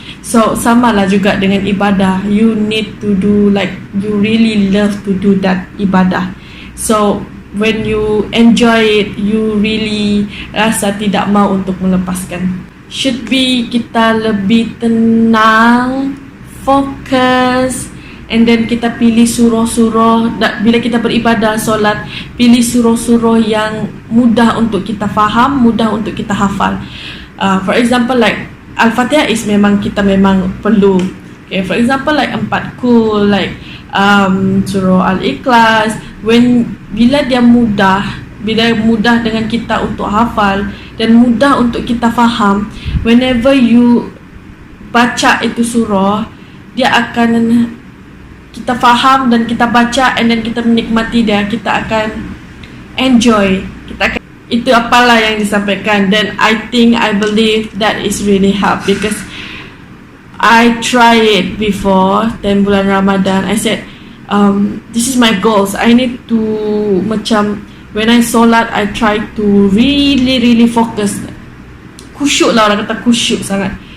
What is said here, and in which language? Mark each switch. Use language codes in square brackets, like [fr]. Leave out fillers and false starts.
[ms] So samalah juga dengan ibadah. [en] You need to do like you really love to do that ibadah. So when you enjoy it, you really [ms] rasa tidak mau untuk melepaskan. [en] Should be [ms] kita lebih tenang, fokus, [en] and then [ms] kita pilih surah-surah. Bila kita beribadah, solat, pilih surah-surah yang mudah untuk kita faham, mudah untuk kita hafal. [en] For example, like Al-Fatihah is [ms] memang kita memang perlu. [en] Okay, for example, like 4 kul, like surah Al-Ikhlas. [ms] Bila dia mudah, dengan kita untuk hafal dan mudah untuk kita faham, [en] whenever you [ms] baca itu surah, dia akan kita faham dan kita baca, [en] and then [ms] kita menikmati dia, kita akan enjoy, itu apalah yang disampaikan. Dan [en] I believe that is really help because I try it before 10 bulan Ramadan. I said this is my goals. I need to macam when I solat, I try to really focus, [ms] khusyuk lah, orang kata khusyuk sangat.